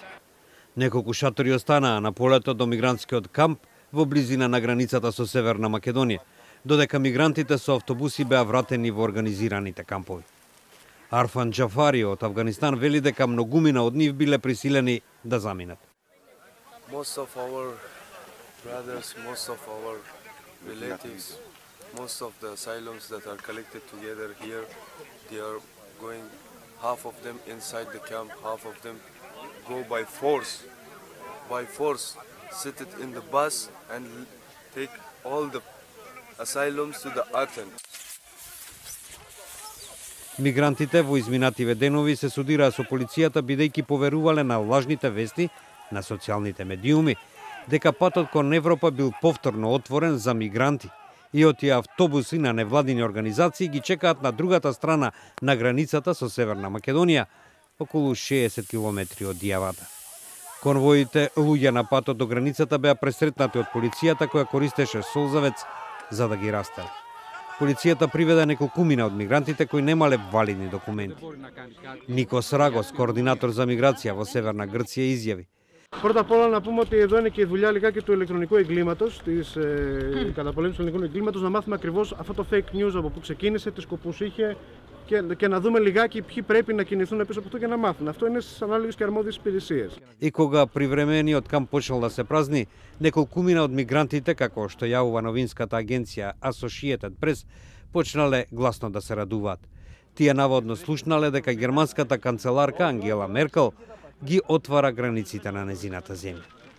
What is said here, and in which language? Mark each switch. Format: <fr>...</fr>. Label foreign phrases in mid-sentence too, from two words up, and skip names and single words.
<mk>Неколку шатори останаа на полето до мигрантскиот камп во близина на границата со Северна Македонија, додека мигрантите со автобуси беа вратени во организираните кампови. Арфан Джафари од Авганистан вели дека многумина од нив биле присилени да заминат.</mk> <en>Most of our brothers, most of our relatives, most of the asylums that are collected together here, they are going, half of them inside the camp, half of them go by force, sit it in the bus and take all the asylums to the Athens.</en> <mk>Мигрантите во изминативе денови се судираа со полицијата бидејќи поверувале на лажните вести на социјалните медиуми дека патот кон Европа бил повторно отворен за мигранти и отие автобуси на невладини организации ги чекаат на другата страна на границата со Северна Македонија, околу 60 километри од Дијавата. Конвоите луѓе на патот до границата беа пресретнати од полицијата која користеше солзавец за да ги растера. Полицијата приведе неколкумина од мигрантите кои немале валидни документи. Никос Рагос, координатор за миграција во Северна Грција, изјави:</mk> <el>Πρώτα απ' όλα να πούμε ότι εδώ είναι και η δουλειά λιγάκι του ηλεκτρονικού εγκλήματος, της καταπολέμησης του ηλεκτρονικού εγκλήματος, να μάθουμε ακριβώς αυτό το</el> <en>fake news</en> <el>από που ξεκίνησε, τι σκοπούς είχε και να δούμε λιγάκι ποιοι πρέπει να κινηθούν πίσω από αυτό και να μάθουν. Αυτό είναι στις ανάλογες και αρμόδιες υπηρεσίες.</el> <mk>И кога привремениот камп почнал да се празни, неколкумина од мигрантите, како што јавува новинската агенција Associated Press, почнале гласно да се радуваат. Тие наводно слушнале дека германската канцеларка Ангела Меркел ги отвара границите на незината земја.</mk>